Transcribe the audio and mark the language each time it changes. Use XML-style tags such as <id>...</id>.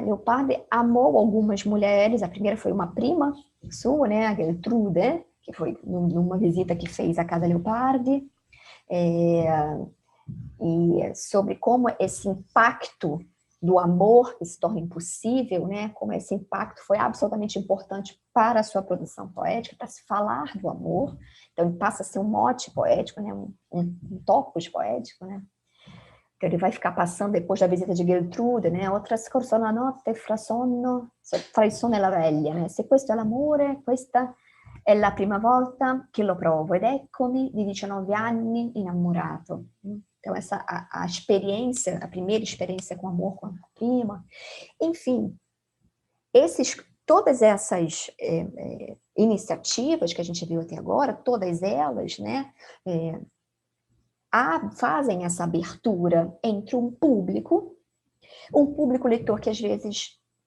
<pt>Leopardi amou algumas mulheres, a primeira foi uma prima sua, né, a Geltrude, que foi numa visita que fez à casa Leopardi, e sobre como esse impacto do amor que se torna impossível, né? Como esse impacto foi absolutamente importante para a sua produção poética, para se falar do amor. Então, ele passa a ser um mote poético, né? Um topos poético, né? Então, ele vai ficar passando, depois da visita de Geltrude, né?</pt> <it>O trascorso la notte fra sonno e la veglia, né? Se questo è l'amore, questa è la prima volta che lo provo, ed eccomi di 19 anni innamorato.</it> <pt>Então, a experiência, a primeira experiência com amor com a prima, enfim, todas essas iniciativas que a gente viu até agora, todas elas, né, fazem essa abertura entre um público leitor que às vezes</pt>